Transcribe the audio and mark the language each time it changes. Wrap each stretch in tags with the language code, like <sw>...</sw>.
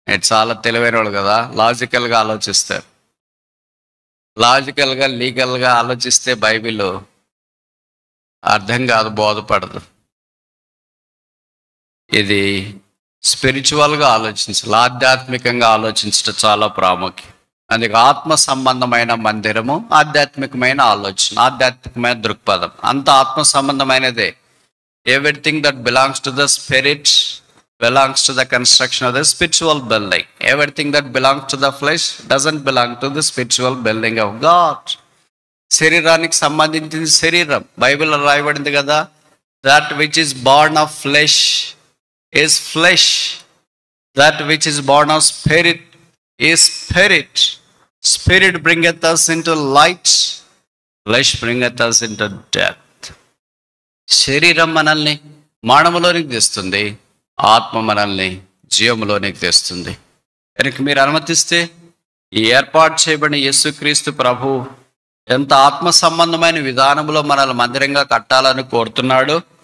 <te>చాలా తెలివైన వాళ్ళు కదా, లాజికల్గా ఆలోచిస్తారు. లాజికల్గా లీగల్గా ఆలోచిస్తే బైబిల్ అర్థం కాదు, బోధపడదు. ఇది స్పిరిచువల్గా ఆలోచించాలి, ఆధ్యాత్మికంగా ఆలోచించడం చాలా ప్రాముఖ్యం. అందుకే ఆత్మ సంబంధమైన మందిరము, ఆధ్యాత్మికమైన ఆలోచన, ఆధ్యాత్మికమైన దృక్పథం అంత ఆత్మ సంబంధమైనదే.</te> <en>Everything that belongs to the spirit belongs to the construction of the spiritual building. Everything that belongs to the flesh doesn't belong to the spiritual building of God.</en> <te>శరీరానికి సంబంధించింది శరీరం. బైబిల్లో రాయబడింది కదా,</te> <en>that which is born of flesh is flesh, that which is born of spirit is spirit. Spirit bringeth us into light, flesh bringeth us into death.</en> <te>శరీరం మనల్ని మరణములోనికి తెస్తుంది, ఆత్మ మనల్ని జీవములోనికి తెస్తుంది. కనుక మీరు అనుమతిస్తే ఈ ఏర్పాటు చేయబడిన యేసుక్రీస్తు ప్రభు ఎంత ఆత్మ సంబంధమైన విధానంలో మనల్ని మందిరంగా కట్టాలని కోరుతున్నాడు.</te>